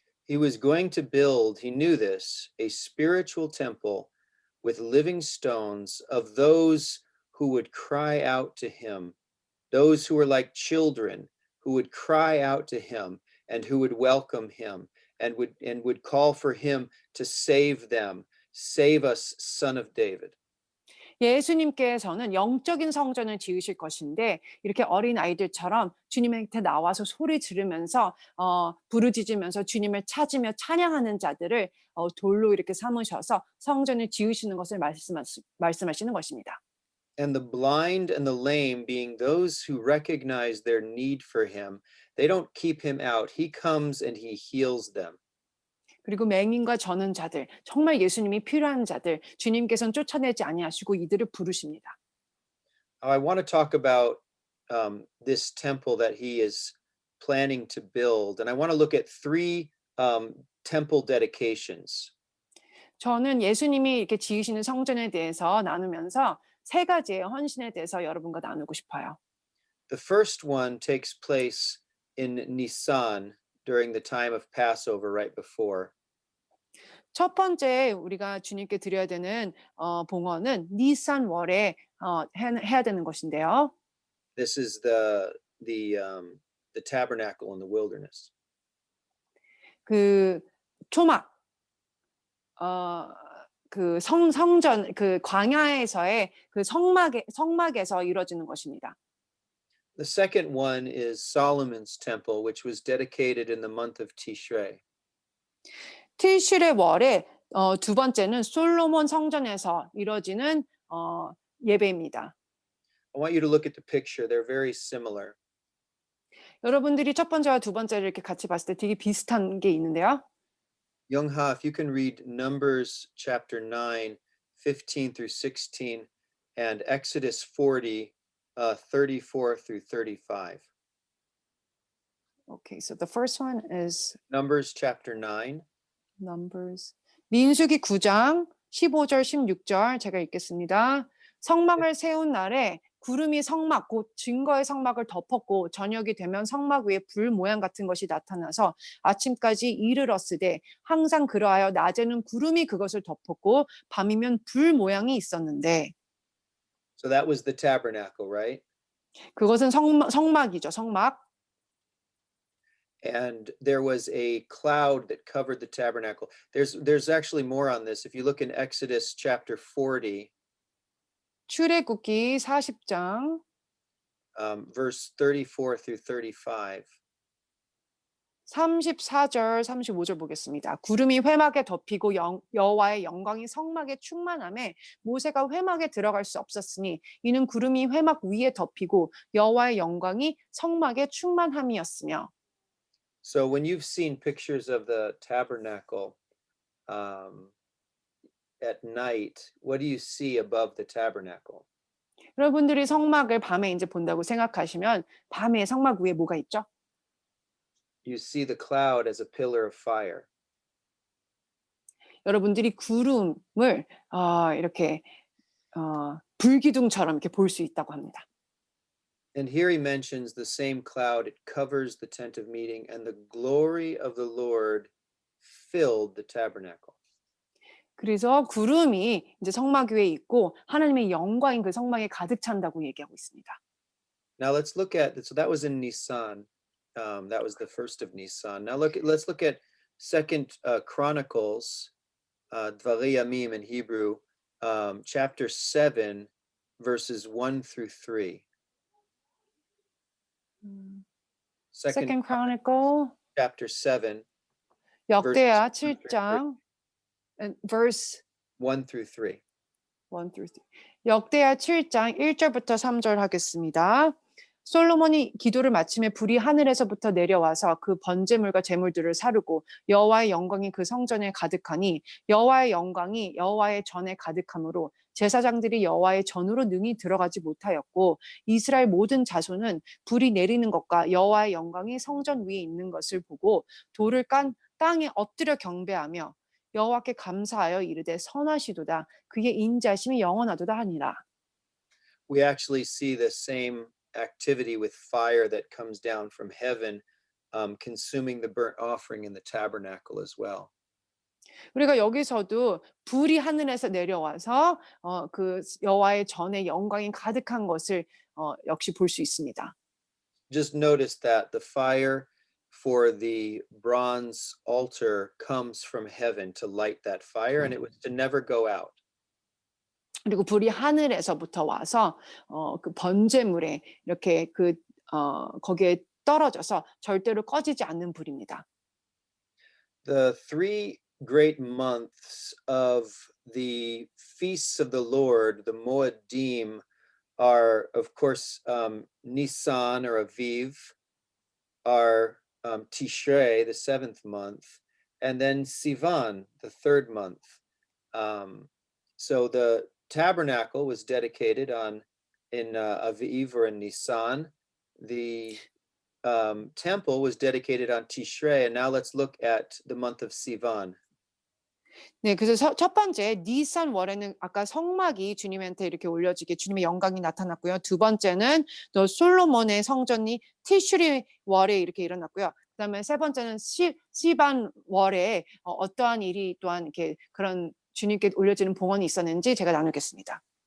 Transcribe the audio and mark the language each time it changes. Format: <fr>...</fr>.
<en>He was going to build, he knew this, a spiritual temple with living stones of those who would cry out to him, those who were like children, who would cry out to him and who would welcome him and would call for him to save them. Save us, son of David.</en> <ko>예수님께서는 영적인 성전을 지으실 것인데 이렇게 어린 아이들처럼 주님한테 나와서 소리 지르면서 부르짖으면서 주님을 찾으며 찬양하는 자들을 돌로 이렇게 삼으셔서 성전을 지으시는 것을 말씀하시는 것입니다.</ko> <en>And the blind and the lame, being those who recognize their need for him, they don't keep him out. He comes and he heals them.</en> <ko>그리고 맹인과 저는 자들, 정말 예수님이 필요한 자들, 주님께서는 쫓아내지 아니하시고 이들을 부르십니다.</ko> <en>I want to talk about this temple that he is planning to build, and I want to look at three temple dedications.</en> <ko>저는 예수님이 이렇게 지으시는 성전에 대해서 나누면서 세 가지의 헌신에 대해서 여러분과 나누고 싶어요.</ko> <en>The first one takes place in Nisan during the time of Passover right before.</en> <ko>첫 번째 우리가 주님께 드려야 되는 봉헌은 니산월에 해야 되는 것인데요.</ko> <en>This is the tabernacle in the wilderness.</en> <ko>그 초막 그 성전 그 광야에서의 그 성막에서 이루어지는 것입니다.</ko> <en>The second one is Solomon's temple, which was dedicated in the month of Tishrei.</en> <ko>티실의 월에 두 번째는 솔로몬 성전에서 이루어지는 예배입니다.</ko> <en>I want you to look at the picture. They're very similar.</en> <ko>여러분들이 첫 번째와 두 번째를 이렇게 같이 봤을 때 되게 비슷한 게 있는데요.</ko> <en>Young-ha, if you can read Numbers chapter 9, 15 through 16, and Exodus 40, 34 through 35. Okay, so the first one is Numbers chapter 9. Numbers.</en> <ko>민수기 9장 15절 16절 제가 읽겠습니다. 성막을 세운 날에 구름이 성막 곧 증거의 성막을 덮었고 저녁이 되면 성막 위에 불 모양 같은 것이 나타나서 아침까지 이르렀으되 항상 그러하여 낮에는 구름이 그것을 덮었고 밤이면 불 모양이 있었는데</ko> <en>So that was the tabernacle, right?</en> <ko>그것은 성막이죠. 성막.</ko> <en>And there was a cloud that covered the tabernacle. There's actually more on this. If you look in Exodus chapter 40,</en> <ko>출애굽기 40장</ko> <en>verse 34 through 35.</en> <ko>34절 35절 보겠습니다. 구름이 회막에 덮이고 여호와의 영광이 성막에 충만함에 모세가 회막에 들어갈 수 없었으니 이는 구름이 회막 위에 덮이고 여호와의 영광이 성막에 충만함이었으며.</ko> <en>So when you've seen pictures of the tabernacle, at night, what do you see above the tabernacle?</en> <ko>여러분들이 성막을 밤에 이제 본다고 생각하시면 밤에 성막 위에 뭐가 있죠?</ko> <en>You see the cloud as a pillar of fire.</en> <ko>여러분들이 구름을 이렇게 불기둥처럼 이렇게 볼 수 있다고 합니다.</ko> <en>And here he mentions the same cloud, it covers the tent of meeting, and the glory of the Lord filled the tabernacle.</en> <ko>그래서 구름이 이제 성막 위에 있고 하나님의 영광인 그 성막에 가득 찬다고 얘기하고 있습니다.</ko> <en>Now let's look at, so that was in Nisan. That was the first of Nisan. Now let's look at Second Chronicles, Dvarei Yamim in Hebrew, chapter 7, verses 1 through 3. Second Chronicle chapter 7,</en> <ko>역대하</ko> <en>verses 1 through</en> <ko>7장</ko> <en>verse 1 through 3. 1 through 3.</en> <ko>역대하 7장 1절부터 3절 하겠습니다. 솔로몬이 기도를 마침에 불이 하늘에서부터 내려와서 그 번제물과 제물들을 사르고 여호와의 영광이 그 성전에 가득하니 여호와의 영광이 여호와의 전에 가득함으로 제사장들이 여호와의 전으로 능히 들어가지 못하였고 이스라엘 모든 자손은 불이 내리는 것과 여호와의 영광이 성전 위에 있는 것을 보고 돌을 깐 땅에 엎드려 경배하며 여호와께 감사하여 이르되 선하시도다 그의 인자심이 영원하도다 하니라.</ko> <en>We actually see the same activity with fire that comes down from heaven, consuming the burnt offering in the tabernacle as well.</en> <ko>우리가 여기서도 불이 하늘에서 내려와서 그 여호와의 전에 영광이 가득한 것을 역시 볼 수 있습니다.</ko> <en>Just notice that the fire for the bronze altar comes from heaven to light that fire, and it was to never go out.</en> <ko>그리고 불이 하늘에서부터 와서 그 번제물에 이렇게 거기에 떨어져서 절대로 꺼지지 않는 불입니다.</ko> <en>The three great months of the feasts of the Lord, the Moedim, are of course Nisan or Aviv, are Tishrei, the 7th month, and then Sivan, the 3rd month. So the tabernacle was dedicated in Aviv or in Nisan. The temple was dedicated on Tishrei, and now let's look at the month of Sivan.</en> <ko>네, 그래서 첫 번째 니산 월에는 아까 성막이 주님한테 이렇게 올려지게 주님의 영광이 나타났고요. 두 번째는 또 솔로몬의 성전이 티슈리 월에 이렇게 일어났고요. 그다음에 세 번째는 시반 월에 어떠한 일이 또한 이렇게 그런 주님께 올려지는 봉헌이 있었는지 제가 나누겠습니다.</ko>